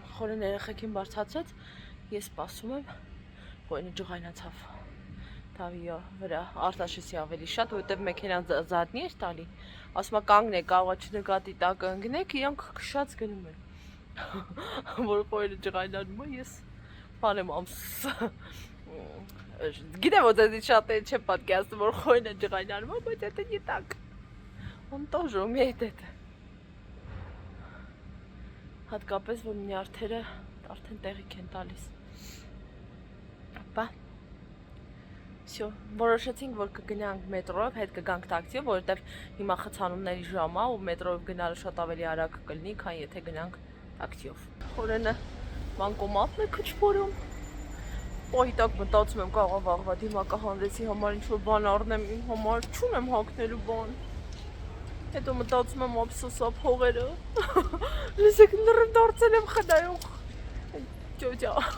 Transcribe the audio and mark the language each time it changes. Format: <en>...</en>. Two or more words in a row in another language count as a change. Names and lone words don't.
<hy>Խորեն երեխեքին բարձացած, ես սպասում եմ, Խորենը ջղայնացավ Թավիո վրա, Արտաշեսի ավելի շատ, որովհետև մեքենան զատնի էր տալի, ասում եմ կանգնեք, կարող չնկատի տակ ընկնեք, իրանք քշած գնում են, որ Խորենը ջղայնանում է, ես բան եմ գիտեմ որ դες շատ չեմ պատկերացնում, որ Խորենը ջղայնանում է, բայց դա</hy> <ru>не так. Он тоже умеет это.</ru> <hy>Հատկապես որ նյարդերը արդեն տեղիք են տալիս։ Ապա Всё, որոշեցինք որ կգնանք մետրոյով, հետ կգանք տաքսիով, որովհետև հիմա խցանումների ժամ է ու մետրոյով գնալը շատ ավելի արագ կլինի, քան եթե գնանք տաքսիով։ Խորենը բանկոմատն է քչփորում։</hy> <ru>Օй, так</ru> <hy>մտածում եմ կարող վաղվա դիմակա հանդեսի համար ինչ-որ բան առնեմ իմ համար, չունեմ հագնելու բան։ Հետո մտածում եմ ափսոսա փողերը։ Լսեք նռն դարձել եմ խնայող։ Ջոջա։</hy>